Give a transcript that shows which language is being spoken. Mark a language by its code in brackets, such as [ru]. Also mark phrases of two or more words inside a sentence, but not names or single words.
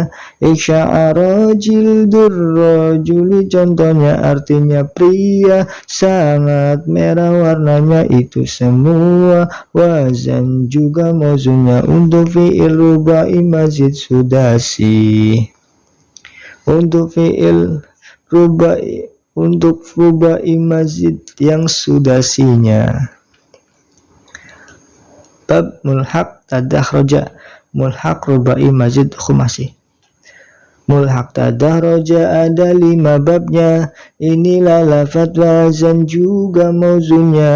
[ar] اقشعر جلد الرجل [id] contohnya artinya pria sangat merah warnanya itu semua. Wazan juga mauzunnya untuk [ar] فعل رباعي مزيد سداسي. [id] Untuk [ar] فعل رباعي, [id] untuk [ar] رباعي مزيد [id] yang sudasinya. [ar] باب ملحق تدحرج. ملحق رباعي مزيد خماسي. ملحق تدحرج [id] ada 5 babnya. Inilah lafadz wazan juga mauzunnya.